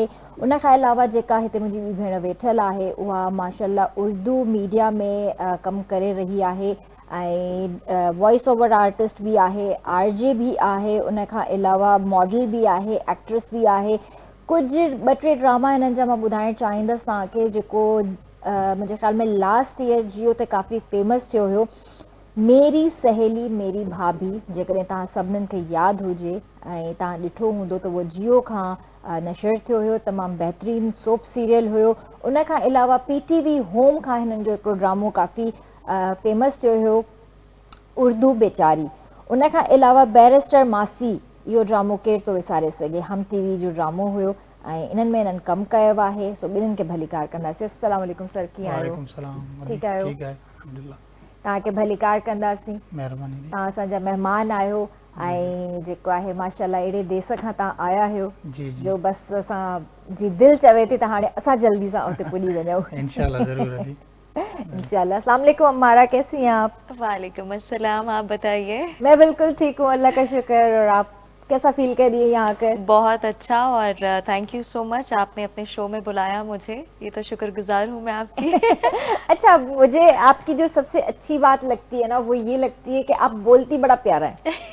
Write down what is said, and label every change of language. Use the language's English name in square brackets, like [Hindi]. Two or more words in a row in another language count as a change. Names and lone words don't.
[Sindhi] उन खां अलावा जेका हिते मुंहिंजी ॿी भेण वेठल आहे, उहा माशाल्लाह उर्दू मीडिया में कमु करे रही आहे, ऐं [English] voice over artist [Sindhi] बि आहे, आरजे बि आहे, उन खां अलावा मॉडल बि आहे, एक्ट्रेस बि आहे। कुझु 2-3 ड्रामा हिननि जा मां ॿुधाइणु चाहींदसि तव्हांखे, जेको मुंहिंजे ख़्याल में [English] last year [Sindhi] जियो ते काफ़ी फेमस थियो हुयो, मेरी सहेली मेरी भाभी। जेकॾहिं तव्हां सभिनीनि खे यादि हुजे ऐं तव्हां ॾिठो हूंदो त उहो जियो खां नशर थियो हुयो, तमामु बहितरीनु [English] soap serial [Sindhi] हुयो। उन खां अलावा PTV होम खां हिननि जो हिकिड़ो ड्रामो काफ़ी फेमस थियो हुयो, उर्दू बेचारी। उन खां अलावा बैरिस्टर मासी, इहो ड्रामो केरु थो विसारे सघे, हम TV जो ड्रामो हुयो, ऐं इन्हनि में इन्हनि कमु कयो आहे। सो ॿिन्हिनि खे भलीकार कंदासीं। [Arabic] السلام عليكم [Sindhi] सर, कीअं आहियो? ठीकु आहियो? तव्हांखे भलीकार कंदासीं, तव्हां असांजा महिमान आहियो, ऐं जेको आहे माशाल्लाह अहिड़े देश खां तव्हां आया आहियो जो बसि असांजी दिलि चवे थी त हाणे असां जल्दी सां उते पुॼी वञूं। इंशाल्लाह ज़रूरु इंशाल्लाह। [Arabic] السلام عليكم [Urdu] عمارہ، کیسی ہیں آپ? [Arabic] وعليكم السلام, [Urdu] آپ بتائیے. میں بالکل ٹھیک ہوں، اللہ کا شکر۔ اور آپ کیسا فیل کر رہی ہے یہاں آکر? بہت اچھا، اور [English] thank you so much, [Urdu] آپ نے اپنے شو میں بلایا مجھے، یہ تو شکرگزار ہوں میں آپ کی. اچھا، مجھے آپ کی جو سب سے اچھی بات لگتی ہے نا، وہ یہ لگتی ہے کہ آپ بولتی بڑا پیارا ہے.